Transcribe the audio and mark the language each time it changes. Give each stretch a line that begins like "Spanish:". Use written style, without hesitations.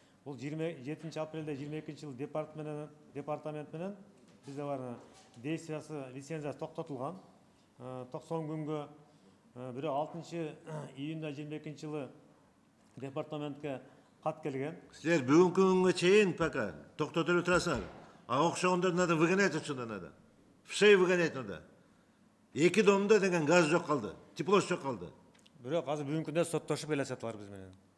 Kyrgyz: Бул 27 апрелде 22-жылы департамент менен бизде бар действиясы, лицензиясы токтотулган. 90 күнгө бирок 6 июнда 22-жылы департаментке кат келген. Силер бүгүнкү күнгө чейин пока токтотуп турасыңар.
Russian: А
Kyrgyz: окшогондор
Russian: надо выгонять отсюда надо. В шею выгонять надо.
Kyrgyz: Эки домдо деген газ жок калды, тепло жок калды. Бирок азыр бүгүнкү күндө соттошуп келатышат биз менен.